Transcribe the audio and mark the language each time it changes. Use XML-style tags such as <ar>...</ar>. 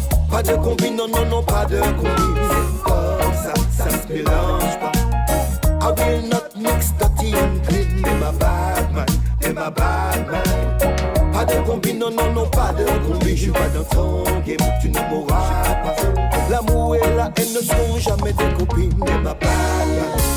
<fr>Pas de combine, non, pas de combine. C'est comme ça se mélange pas.</fr> <en>I will not mix dirty and clean.</en> <fr>T'es ma bad mind. Pas de combine, non, pas de combine. Je suis pas dans ton game, tu ne m'auras pas. L'amour et la haine ne sont jamais des copines. T'es ma bad mind.</fr>